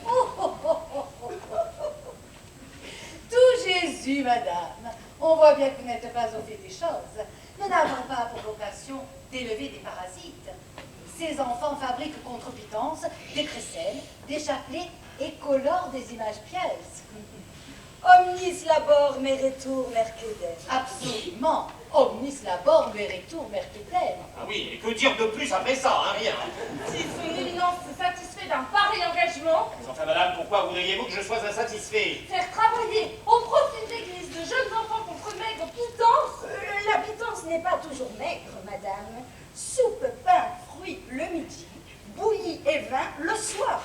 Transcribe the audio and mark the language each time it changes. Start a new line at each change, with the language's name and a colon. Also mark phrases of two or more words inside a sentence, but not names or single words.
French: Tout Jésus, madame. On voit bien que vous n'êtes pas au fait des choses. Nous n'avons pas pour vocation d'élever des parasites. Ces enfants fabriquent contre pitance des crécelles, des chapelets et colorent des images pieuses.
Latin: Omnis labor meretur mercedem.
French: Absolument.
Latin: Omnis labor meretur mercedem.
French: Ah oui, et que dire de plus après ça, hein, rien. Si son éminence se satisfait d'un pareil engagement, Mais enfin, madame, pourquoi voudriez-vous que je sois insatisfait? faire travailler au profit de l'Église de jeunes enfants contre maigre pitance, La pitance n'est pas toujours maigre, madame. Soupe, pain, fruits le midi, bouillie et vin le soir.